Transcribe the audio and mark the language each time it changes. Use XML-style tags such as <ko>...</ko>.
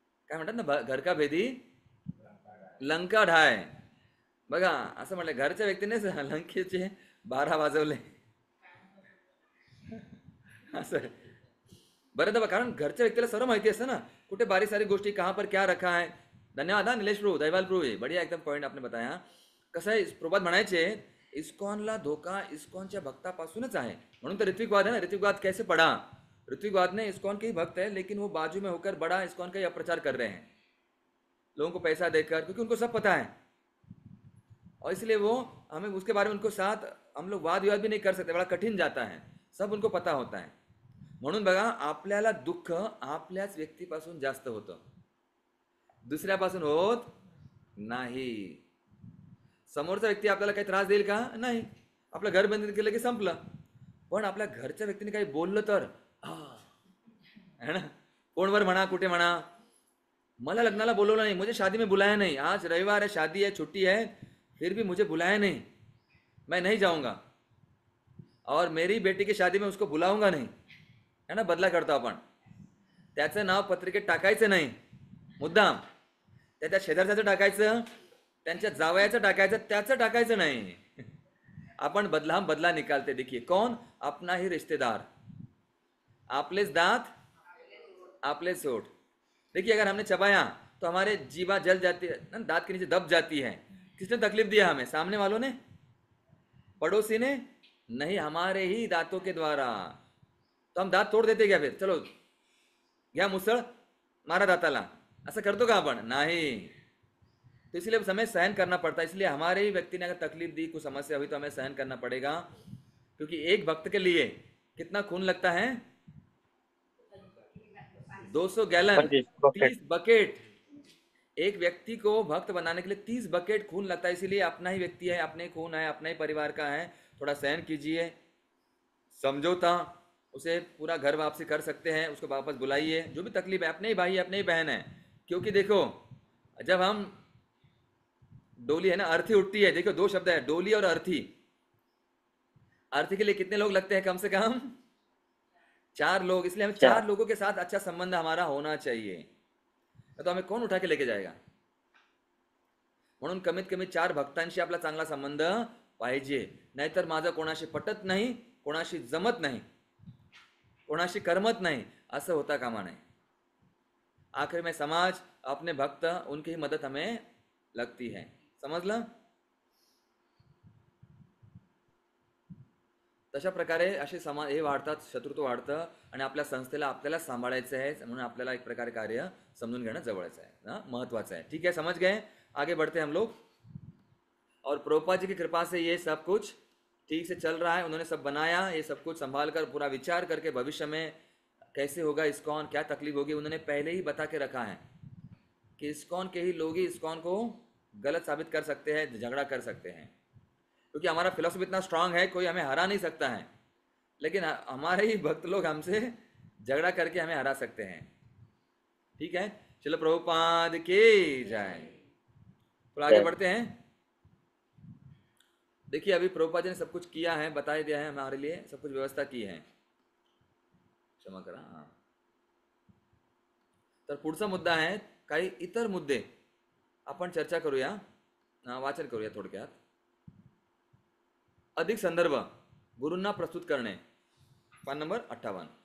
<mr>काय म्हणतात ना,</mr> <hi>घर का भेदी लंका ढाय।</hi> <mr>बघा असं म्हटलं, घरच्या व्यक्तीनेच लंकेचे 12 वाजवले, असं बरं। कारण घरच्या व्यक्तीला सर्व माहिती असतं ना, कुठे बारीक सारी गोष्टी,</mr> <hi>कहाँ पर क्या रखा है। धन्यवाद नीलेश प्रभू, दहीवाल प्रभू, बढ़िया एकदम पॉइंट आपने बताया।</hi> <mr>कसं आहे, प्रभुपाद म्हणायचे इस्कॉनला धोका इस्कॉनच्या भक्तापासूनच आहे, म्हणून तर ऋत्विकवाद है ना।</mr> <hi>ऋत्विकवाद कैसे पड़ा, ऋत्विकवाद ने इस्कॉन के ही भक्त है, लेकिन वो बाजू में होकर बड़ा इस्कॉन का ही अप्रचार कर रहे हैं, लोगों को पैसा देकर, क्योंकि उनको सब पता है, और इसलिए वो हमें उसके बारे में उनको साथ हम लोग वाद विवाद भी नहीं कर सकते, बड़ा कठिन जाता है, सब उनको पता होता है।</hi> <mr>म्हणून बघा, आपल्याला दुःख आपल्याच व्यक्तीपासून जास्त होतं, दुसऱ्यापासून होत नाही। समोरचा व्यक्ती आपल्याला काही त्रास देईल का, नाही, आपलं घर बंद केलं की संपलं। पण आपल्या घरच्या व्यक्तीने काही बोललं तर है ना, फोनवर म्हणा, कुठे म्हणा, मला लग्नाला बोलवलं नाही,</mr> <hi>मुझे शादी में बुलाया नहीं, आज रविवार है, शादी है, छुट्टी है, फिर भी मुझे बुलाया नहीं, मैं नहीं जाऊंगा, और मेरी बेटी की शादी में उसको बुलाऊंगा नहीं, है ना,</hi> <mr>बदला करतो आपण। त्याचं नाव पत्रिकेत टाकायचं नाही मुद्दाम, त्या शेजारच्याचं टाकायचं, त्यांच्या जावयाचं टाकायचं, त्याचं टाकायचं नाही.</mr> <hi>अपन बदला बदला निकालते. देखिए कौन? अपना ही रिश्तेदार,</hi> <mr>आपलेच दांत आपले सोट.</mr> <hi>देखिए अगर हमने चबाया तो हमारे जीवा जल जाती है ना, दांत के नीचे दब जाती है. किसने तकलीफ दिया हमें? सामने वालों ने, पड़ोसी ने? नहीं, हमारे ही दांतों के द्वारा. तो हम दांत तोड देते क्या फिर?</hi> <mr>चलो घ्या मुसळ, मारा दाताला, असं करतो का आपण? नाही.</mr> <hi>तो इसलिए हमें सहन करना पड़ता है. इसलिए हमारे ही व्यक्ति ने अगर तकलीफ दी, कुछ समस्या हुई, तो हमें सहन करना पड़ेगा. क्योंकि एक भक्त के लिए कितना खून लगता है? 200 गैलन, 30 बकेट. एक व्यक्ति को भक्त बनाने के लिए 30 बकेट खून लगता है. इसीलिए अपना ही व्यक्ति है, अपने खून है, अपने ही परिवार का है, थोड़ा सहन कीजिए. समझौता, उसे पूरा घर वापसी कर सकते हैं, उसको वापस बुलाइए. जो भी तकलीफ है, अपने ही भाई अपने ही बहन है. क्योंकि देखो जब हम डोली है ना, अर्थी उठती है, देखो 2 शब्द है, डोली और अर्थी. अर्थी के लिए कितने लोग लगते हैं? कम से कम 4 लोग. इसलिए हम 4 लोगों के साथ अच्छा संबंध हमारा होना चाहिए. तो हमें कोण उठा के लेके जाएगा?</hi> <mr>म्हणून कमीत कमी 4 भक्तांशी आपला चांगला संबंध पाहिजे. नाहीतर माझं कोणाशी पटत नाही, कोणाशी जमत नाही, कोणाशी करमत नाही, असं होता कामा नये.</mr> <hi>आखिर में समाज, अपने भक्त, उनकी ही मदद हमें लगती है.</hi> <mr>समजलं? तशा प्रकारे असे समाज हे वाढतात, शत्रुत्व वाढतं आणि आपल्या संस्थेला आपल्याला सांभाळायचं आहे. म्हणून आपल्याला एक प्रकारे कार्य समजून घेणं जवळचं आहे ना, महत्वाचं आहे.</mr> <hi>ठीक है, समझ गए? आगे बढ़ते हैं हम लोग. और प्रभुपाद जी की कृपा से ये सब कुछ ठीक से चल रहा है. उन्होंने सब बनाया, ये सब कुछ संभाल कर पूरा विचार करके भविष्य में कैसे होगा इस्कॉन, क्या तकलीफ होगी, उन्होंने पहले ही बता के रखा है कि इस्कॉन के ही लोग ही इस्कॉन को गलत साबित कर सकते हैं, झगड़ा कर सकते हैं. क्योंकि हमारा फिलोसफी इतना स्ट्रांग है, कोई हमें हरा नहीं सकता है. लेकिन हमारे ही भक्त लोग हमसे झगड़ा करके हमें हरा सकते हैं. ठीक है, चलो प्रभुपाद की जय. तो आगे बढ़ते हैं. देखिए अभी प्रभुपाद जी ने सब कुछ किया है, बता दिया है हमारे लिए, सब कुछ व्यवस्था की है.</hi> <mr>क्षमा करा. हाँ, तर पुढचा मुद्दा आहे, काही इतर मुद्दे आपण चर्चा करूया, वाचन करूया थोडक्यात. अधिक संदर्भ गुरूंना प्रस्तुत करणे. पान नंबर 58.</mr>